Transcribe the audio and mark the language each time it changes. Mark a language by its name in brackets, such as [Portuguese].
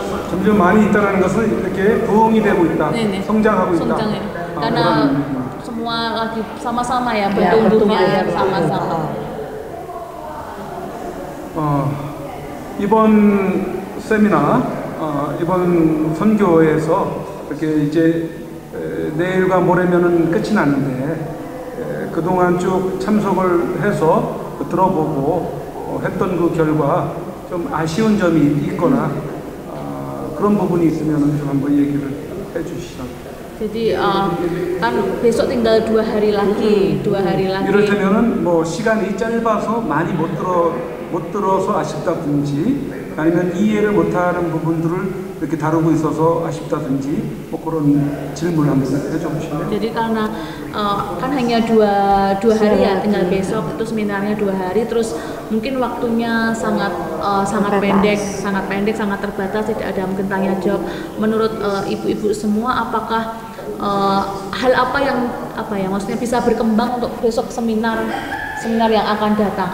[Korean] 점점 많이 있다는 것은 이렇게 부흥이 되고 있다, 네네. 성장하고 있다. 성장해요. [Indonesian] karena semua lagi sama-sama ya bertumbuhnya sama-sama. [Korean] 이번 세미나, 이번 선교에서 이렇게 이제 내일과 모레면은 끝이 났는데 그동안 쭉 참석을 해서 들어보고 했던 그 결과 좀 아쉬운 점이 있거나 그런 부분이 있으면 좀 한번 얘기를 해주시죠. [Indonesian] Jadi kan besok tinggal 2 hari lagi. [Korean] 이를테면은 뭐 시간이 짧아서 많이 못 들어서 아쉽다든지, 아니면 이해를 못하는 부분들을 이렇게 다루고 있어서 아쉽다든지, 뭐 그런 질문을 한번 해주시면. [Indonesian] Jadi karena kan hanya dua hari ya, tinggal besok itu seminarnya 2 hari, terus mungkin waktunya sangat pendek, sangat terbatas, tidak ada mungkin tanya jawab. Menurut ibu-ibu semua, apakah hal apa yang maksudnya bisa berkembang untuk besok seminar yang akan datang?